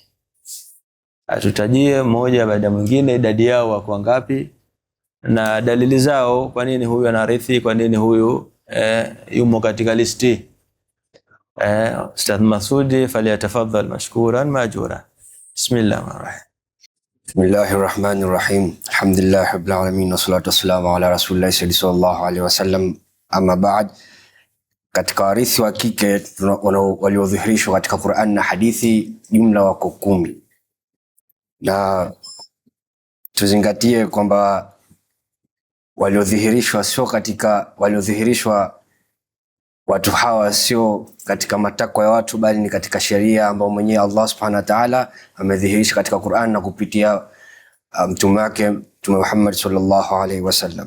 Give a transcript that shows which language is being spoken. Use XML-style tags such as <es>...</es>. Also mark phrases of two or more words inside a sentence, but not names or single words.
<sw>Atutajie mmoja baada mwingine idadi yao wako ngapi na dalili zao, kwa nini huyu anarithi, kwa nini huyu yumo katika listi.</sw> <ar>Ustadh Masudi فليتفضل مشكورا مأجورا. Bismillahirrahmanirrahim. Bismillahirrahmanirrahim. الحمد لله رب العالمين والصلاة والسلام على رسول الله صلى الله عليه وسلم. أما بعد.</ar> <sw>Katika warithi wa kike waliodhihirishwa katika Qur'an na hadithi jumla wako 10. Na tuzingatie kwamba waliodhihirishwa watu hawa sio katika matakwa ya watu, bali ni katika sheria ambayo mwenyewe Allah</sw> <ar>سبحانه وتعالى</ar> <sw>amedhihirisha katika Qur'an na kupitia mtume wake Mtume Muhammad</sw> <ar>صلى الله عليه وسلم.</ar>